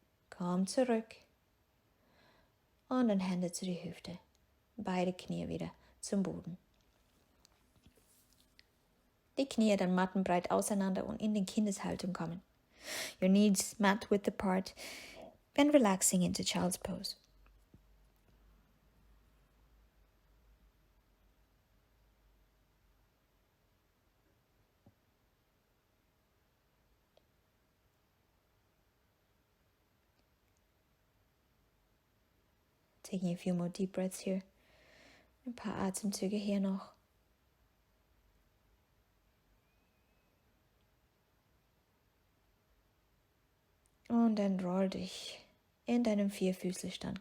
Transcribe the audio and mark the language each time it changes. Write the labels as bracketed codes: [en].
[de] Komm zurück. Und dann Hände zu die Hüfte. Beide Knie wieder zum Boden. Die Knie dann mattenbreit auseinander und in die Kindeshaltung kommen. [en] Your knees mat width apart and relaxing into child's pose. Taking a few more deep breaths here. [de] Ein paar Atemzüge hier noch. Und dann roll dich in deinem Vierfüßlerstand.